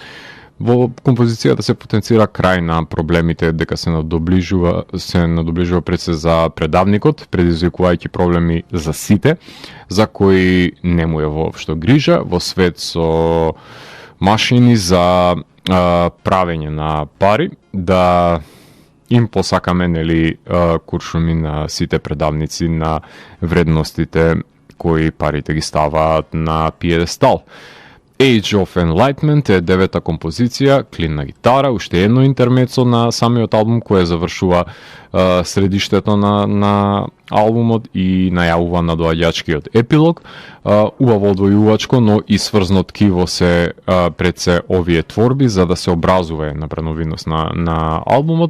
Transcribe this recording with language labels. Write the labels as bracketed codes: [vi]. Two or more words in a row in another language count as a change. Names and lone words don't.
[mk] Во композицијата се потенцира крај на проблемите дека се надоближува пред се за предавникот, предизвикувајќи проблеми за сите, за кои не му е воопшто грижа во свет со машини за правење на пари, да им посакаме куршуми на сите предавници на вредностите кои парите ги ставаат на пиедестал. Age of Enlightenment е девета композиција, клинна гитара, уште едно интермецо на самиот албум кој завршува средиштето на албумот и најавува надоаѓачкиот епилог. Убаво одвојувачко, но и сврзно ткиво се пред се овие творби за да се образува една брановидност на албумот.